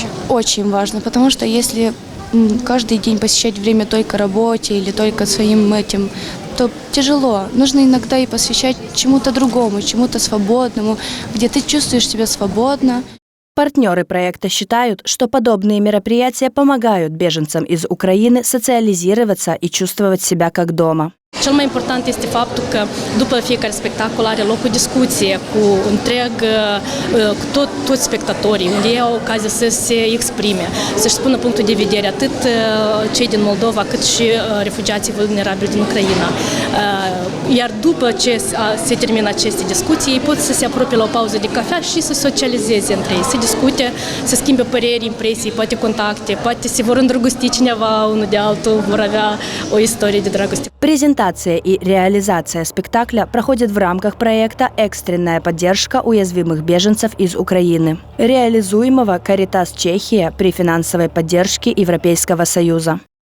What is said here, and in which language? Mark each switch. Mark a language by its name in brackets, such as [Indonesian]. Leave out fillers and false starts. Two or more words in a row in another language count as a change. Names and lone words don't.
[Russian] Очень важно, потому что если каждый день посвящать время только работе или только своим этим, то тяжело. Нужно иногда и посвящать чему-то другому, чему-то свободному, где ты чувствуешь себя свободно. Партнеры проекта считают, что подобные мероприятия помогают беженцам из Украины социализироваться и чувствовать себя как дома. [Romanian] Cel mai important este faptul că după fiecare spectacol are loc o discuție cu toți spectatorii, unde ei au ocazia să se exprime, să-și spună punctul de vedere, atât cei din Moldova, cât și refugiații vulnerabili din Ucraina. Iar după ce se termină aceste discuții, ei pot să se apropie la o pauză de cafea și să socializeze între ei, să discute, să schimbe păreri, impresii, poate contacte, poate se vor îndrăgosti cineva unul de altul, vor avea o istorie de dragoste. [Russian] Презентация и реализация спектакля проходит в рамках проекта «Экстренная поддержка уязвимых беженцев из Украины», реализуемого Caritas Чехия при финансовой поддержке Европейского Союза.